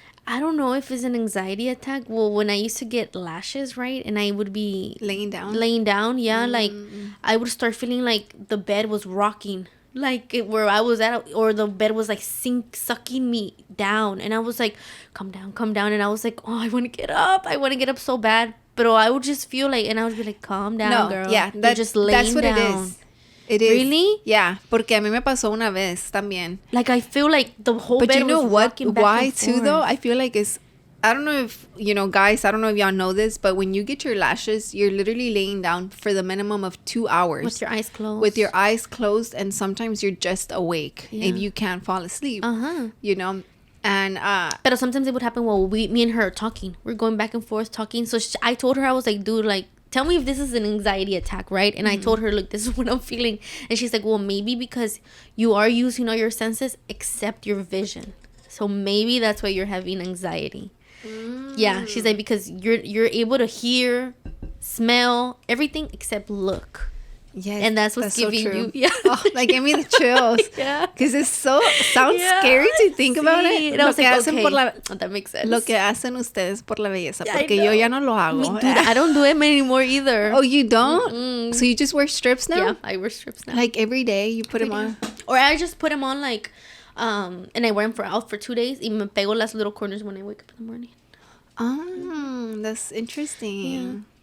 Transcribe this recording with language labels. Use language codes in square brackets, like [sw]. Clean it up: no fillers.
[en] I don't know if it's an anxiety attack. Well, when I used to get lashes, right, and I would be laying down, yeah, like I would start feeling like the bed was rocking, like where I was at, or the bed was like sucking me down, and I was like, come down, and I was like, oh, I want to get up so bad, but I would just feel like, and I would be like, calm down, girl. Yeah, that's what down. It is. It is. Really? [es] Yeah, porque a mí me pasó una vez también. [en] Like I feel like the whole bed was rocking back and forth. But you know what? Why too though? I feel like it's, I don't know if, you know, guys, I don't know if y'all know this, but when you get your lashes, you're literally laying down for the minimum of 2 hours. With your eyes closed. With your eyes closed, and sometimes you're just awake if you can't fall asleep. You know? And but sometimes it would happen while me and her are talking. We're going back and forth talking. So I told her, I was like, dude, like, tell me if this is an anxiety attack, right? And I told her, look, this is what I'm feeling. And she's like, well, maybe because you are using all your senses except your vision. So maybe that's why you're having anxiety. Yeah, she's like, because you're able to hear, smell, everything except look. Yes, and that's what's giving you. Yeah, like give me the chills. Yeah, because it sounds scary to think about it. And I was like, okay, that makes sense. [es] Lo que hacen ustedes por la belleza, porque yo ya no lo hago. [en] Dude, I don't do it anymore either. Oh, you don't? So you just wear strips now? Yeah, I wear strips now. Like every day you put them on, or I just put them on like, and I wear them out for 2 days. [es] Y me pego las [en] little corners when I wake up in the morning. Oh, that's interesting.